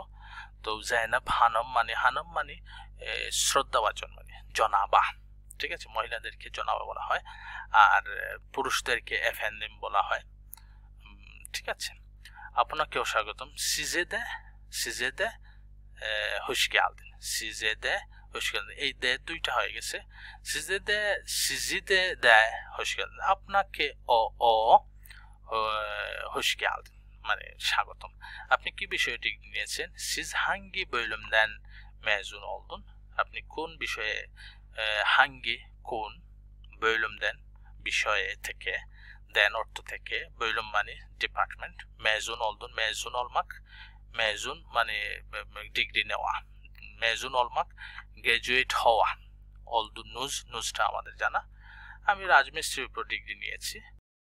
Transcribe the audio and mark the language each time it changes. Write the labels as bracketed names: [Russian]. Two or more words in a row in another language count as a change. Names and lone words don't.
[Bangla] তো জাইনাব হানম মানে শ্রদ্ধাভাজন মানে জনাবা, ঠিক আছে, মহিলাদেরকে জনাবা বলা হয়, আর পুরুষদেরকে এফেন্দিম বলা হয়, ঠিক আছে। আপনাকেও স্বাগতম। [Turkish] size de, size de hoş geldin, size de hoş geldin, [Bangla] এই দে দুইটা হয়ে গেছে। [Turkish] size de, size de de hoş geldin, [Bangla] আপনাকে ও [Turkish] hoş geldin [Bangla] মানে স্বাগতম। আপনি কি বিষয়ে ডিগ্রি নিয়েছেন? [Turkish] siz hangi bölümden mezun oldun, [Bangla] আপনি কোন বিষয়ে, hangi কোন, bölümden বিষয়ে থেকে, den অর্থ থেকে, bölüm মানে ডিপার্টমেন্ট, [Turkish] mezun oldun mezun olmak, mezun [Bangla] মানে ডিগ্রি নেওয়া, [Turkish] mezun olmak [Bangla] গ্রাজুয়েট হওয়া, অল দু নুজটা আমাদের জানা। আমি রাজমিস্ত্রির উপর ডিগ্রি নিয়েছি।